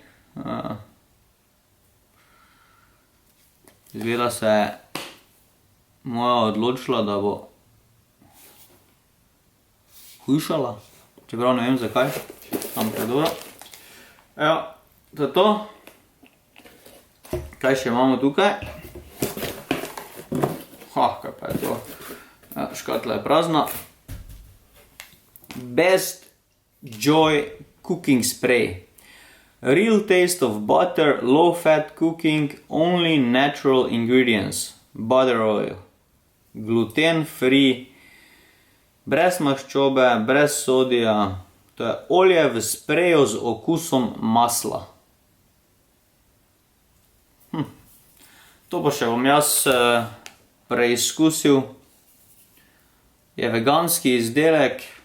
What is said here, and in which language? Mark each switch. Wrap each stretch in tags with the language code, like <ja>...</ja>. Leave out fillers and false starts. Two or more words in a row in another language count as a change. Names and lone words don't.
<sl>Izgleda se je moja odločila, da bo hujšala, čeprav ne vem zakaj, ampak dobro. Evo, to je to. Kaj še imamo tukaj? Kaj pa je to? Škatla je prazna.</sl> <en>Best Joy Cooking Spray. Real taste of butter, low fat cooking, only natural ingredients. Butter oil. Gluten free,</en> <sl>brez maščobe, brez sodija. To je olje v spreju z okusom masla. To pa še bom jaz preizkusil. Je veganski izdelek.</sl>